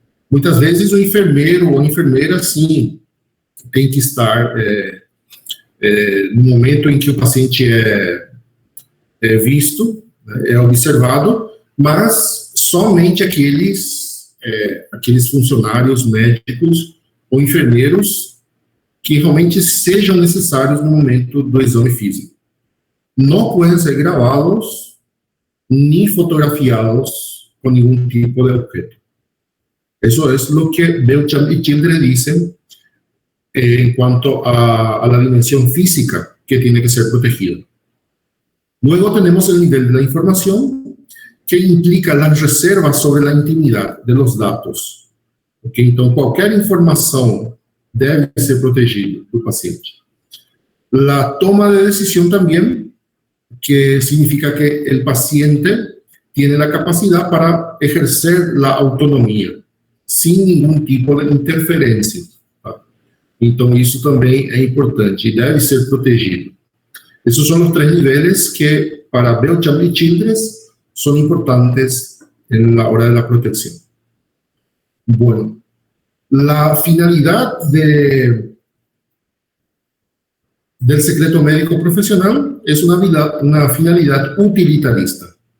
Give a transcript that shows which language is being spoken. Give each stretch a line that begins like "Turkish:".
Portuguese: Muitas vezes o enfermeiro ou a enfermeira, sim, tem que estar no momento em que o paciente é visto, é observado, mas somente aqueles funcionários médicos ou enfermeiros que realmente sejam necessários no momento do exame físico. Não podem ser gravados nem fotografiados com nenhum tipo de objeto.
Spanish: Eso es lo que Belchamp y Childress dicen en cuanto a la dimensión física que tiene que ser protegida. Luego tenemos el nivel de la información, que implica las reservas sobre la intimidad de los datos.
English: Okay?
Portuguese: Então, qualquer informação deve ser protegida do paciente.
Spanish: La toma de decisión también, que significa que el paciente tiene la capacidad para ejercer la autonomía, sin ningún tipo de interferência.
Portuguese: Tá? Então, isso também é importante e deve ser protegido.
Spanish: Esos son los 3 niveles que para Belchamp y Childress son importantes en la hora de la protección. Bueno, la finalidad del secreto médico profesional es una finalidad utilitarista.